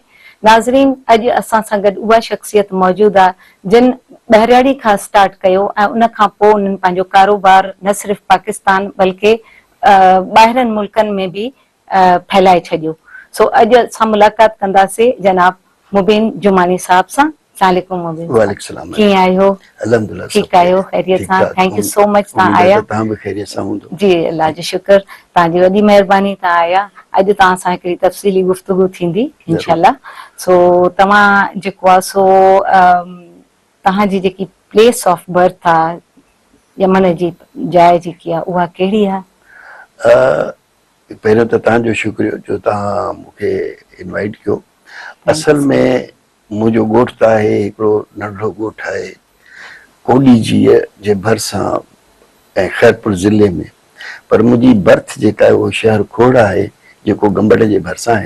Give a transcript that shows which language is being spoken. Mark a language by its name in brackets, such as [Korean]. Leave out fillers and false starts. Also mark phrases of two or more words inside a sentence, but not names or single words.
[Sindhi] नाज़रीन, अॼु असां सां गॾु उहा शख्सियत मौजूद आहे जिन बहरियाड़ी खां स्टार्ट कयो ऐं उन खां पोइ उन्हनि पंहिंजो कारोबार न सिर्फ़ पाकिस्तान बल्कि ॿाहिरनि मुल्कनि में भी फैलाए छॾियो। सो अॼु असां मुलाक़ात कंदासीं जनाब मुबीन जुमानी साहब सां। अस्सलामुअलैकुम मुबीन साहब, कीअं आहियो? अल्हम्दुलिल्लाह, ठीक आहियो, खैरियत सां? [English] thank you so much [Sindhi] तव्हां आया। तव्हां बि खैरियत सां हूंदो? जी अल्लाह जो शुक्र, तव्हांजी वॾी महिरबानी, तव्हां आया। अॼु तव्हां सां हिकिड़ी तफ़सीली गुफ्तगू थींदी इंशाल्लाह। सो तव्हां जेको आहे सो तव्हांजी जेकी [English] place of birth [Sindhi] आहे, यमन जी जाइ जेकी आहे उहा कहिड़ी आहे? पहिरियों त तव्हांजो शुक्रिया जो तव्हां मूंखे इनवाइट कयो। असल में मुंहिंजो ॻोठ त आहे हिकिड़ो नंढो ॻोठ आहे कोडी जीअ जे भरिसां ऐं ख़ैरपुर ज़िले में, पर मुंहिंजी बर्थ जेका आहे उहो शहर खोड़ आहे जेको गंबड़ जे भरिसां आहे।